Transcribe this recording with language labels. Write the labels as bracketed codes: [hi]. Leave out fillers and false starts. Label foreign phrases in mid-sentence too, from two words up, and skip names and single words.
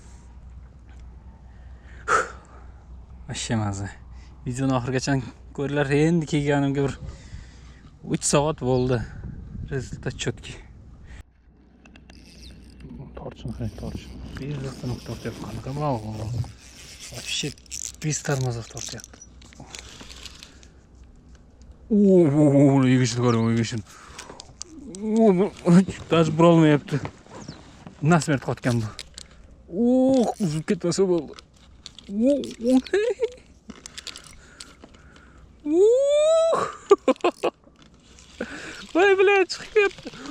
[uz] Vashsha maza. Videoni oxirigacha ko'ringlar. Endi kelganimga bir 3 soat bo'ldi. Rezultat chotki. Torchin. Bezasini tortyapti. Qanaqa bog'? [ru] Вообще без тормозов tortyapti. [uz] Egishni ko'ring, egishni. Даже burolmayapti. Nasmert qotgan bu. Uzib ketmasa bo'ldi. Voy, блядь, chiqib ketdi.